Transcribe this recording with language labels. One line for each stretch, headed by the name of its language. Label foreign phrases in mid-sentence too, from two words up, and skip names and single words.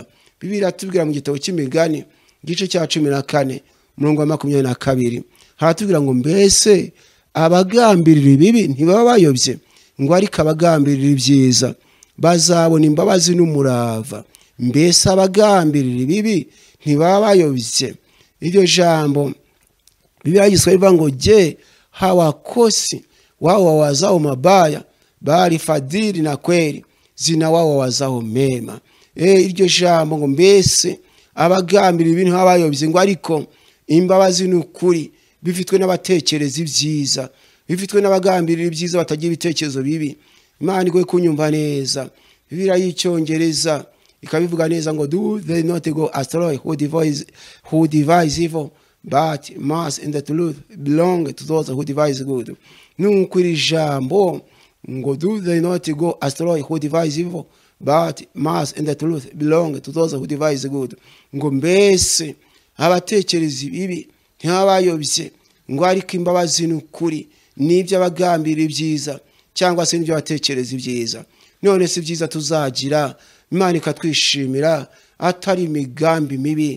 Kinyarwanda: Biblia tubwira mu gitabo cy'Imigani gice cya 14 umurongo wa 22 haratubwira ngo mbese abagambirira ibibi ntibaba bayobye, ngo ariko abagambirira ibyiza bazabona imbabazi n'umurava. Mbese abagambirira ibibi ntibaba bayobye. Iryo jambo Biblia Igiswahili ngo
Swahili: je hawakosi wao wawazao mabaya bali fadhili na kweli zina wao wawazao mema.
Kinyarwanda: Iryo jambo ngo mbese abagambira ibintu abayobye ngo ariko imbabazi n'ukuri bifitwe n'abatekereza ibyiza, bifitwe n'abagambira ibyiza batagira ibitekerezo bibi. Imana igwe kunyumva neza. Biblia y'Icyongereza ikabivuga neza ngo
English: do they not go astray who devise evil but mercy and the truth belong to those who devise good.
Kinyarwanda: Nuko iri jambo ngo
English: do they not go astray who devise evil but mercy and the truth belong to those who devise good.
Kinyarwanda: Ngo mbese abatekereza ibibi ntibabayobye ngo ariko imbabazi n'ukuri n'ibyo abagambira ibyiza cyangwa se n'ibyo batekereza ibyiza. None si byiza tuzagira Imana ikatwishimira atari imigambi mibi.